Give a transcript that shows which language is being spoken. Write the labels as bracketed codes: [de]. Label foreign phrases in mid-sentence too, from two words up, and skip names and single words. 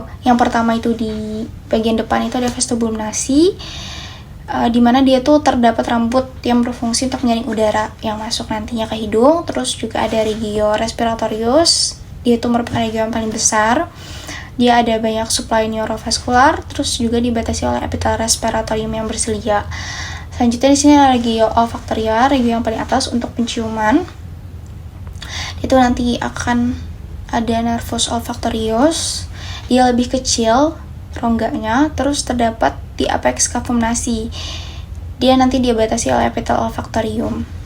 [id] Yang pertama itu di bagian depan itu ada [la] vestibulum nasi, [id] di mana dia tuh terdapat rambut yang berfungsi untuk menyaring udara yang masuk nantinya ke hidung. Terus juga ada [la] regio respiratorius, [id] dia tuh merupakan regio yang paling besar. Dia ada banyak suplai neurovaskular, terus juga dibatasi oleh epitel respiratorium yang bersilia. Selanjutnya di sini ada [la] regio olfaktoria, [id] regio yang paling atas untuk penciuman. Itu nanti akan ada [la] nervus olfaktorius, [id] dia lebih kecil rongganya, terus terdapat di [la] apex kafum nasi. [id] Dia nanti dibatasi oleh epitel olfaktorium.